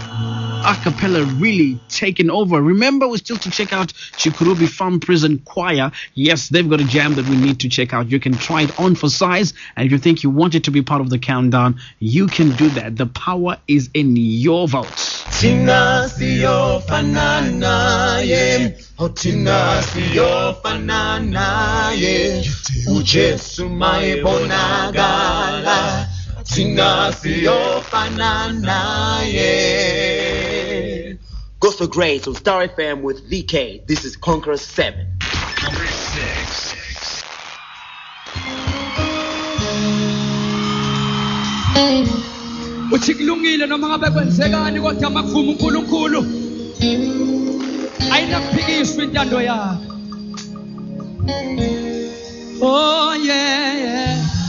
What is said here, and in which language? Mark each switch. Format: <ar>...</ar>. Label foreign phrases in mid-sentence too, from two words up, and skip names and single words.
<en>Acapella really taking over. Remember, we're still to check out Chikurubi Farm Prison Choir. Yes, they've got a jam that we need to check out. You can try it on for size, and if you think you want it to be part of the countdown, you can do that. The power is in your votes.</en> <nd>Tina siyo fanana ye, oh Tina siyo fanana ye, ujesu mai bonagala. Tina siyo fanana ye.</nd> <en>Gospel Grace on Star FM with VK. This is Conqueror 7. Number 6.</en> <nd>Uchikulungile noma ngabe kwenzekani kodwa makuvuma uNkulunkulu ayinakuphikiswa intando yakhe.</nd> <en>Oh yeah.</en>